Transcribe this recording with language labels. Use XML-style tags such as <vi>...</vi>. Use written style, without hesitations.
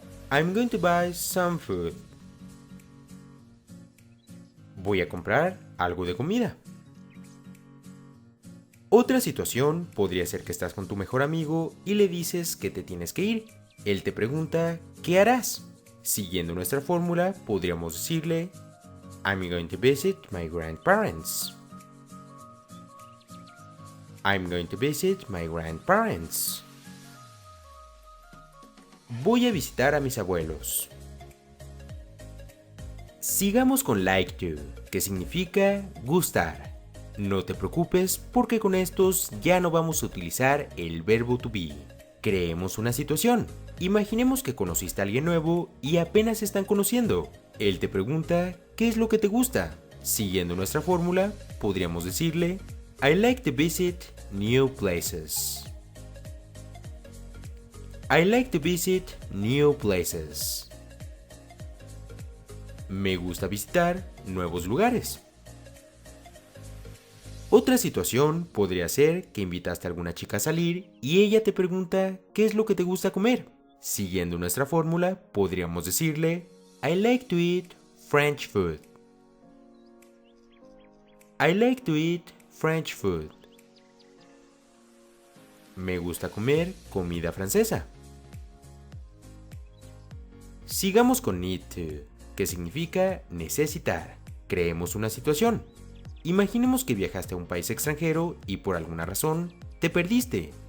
<en>I'm going to buy some food.</en> <es>Voy a comprar algo de comida. Otra situación podría ser que estás con tu mejor amigo y le dices que te tienes que ir. Él te pregunta ¿qué harás? Siguiendo nuestra fórmula, podríamos decirle</es> <en>I'm going to visit my grandparents. I'm going to visit my grandparents.</en> <es>Voy a visitar a mis abuelos. Sigamos con like to, que significa gustar. No te preocupes porque con estos ya no vamos a utilizar el verbo to be. Creemos una situación. Imaginemos que conociste a alguien nuevo y apenas se están conociendo. Él te pregunta qué es lo que te gusta. Siguiendo nuestra fórmula, podríamos decirle</es> <en>I like to visit new places. I like to visit new places.</en> <es>Me gusta visitar nuevos lugares. Otra situación podría ser que invitaste a alguna chica a salir y ella te pregunta qué es lo que te gusta comer. Siguiendo nuestra fórmula, podríamos decirle</es> <en>I like to eat French food. I like to eat French food.</en> <es>Me gusta comer comida francesa. Sigamos con need to, que significa necesitar. Creemos una situación. Imaginemos que viajaste a un país extranjero y por alguna razón te perdiste.</es>